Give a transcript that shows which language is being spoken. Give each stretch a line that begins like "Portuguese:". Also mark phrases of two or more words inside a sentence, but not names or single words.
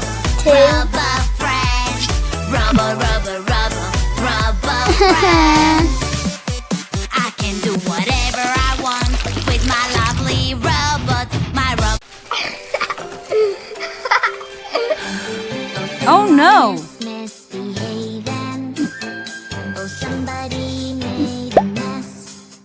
English: 2. rubber friend. Rubber, rubber, rubber, rubber friend. I can do whatever I want with my lovely robot. My robot. Oh no. Misbehaving. Oh, somebody made a mess.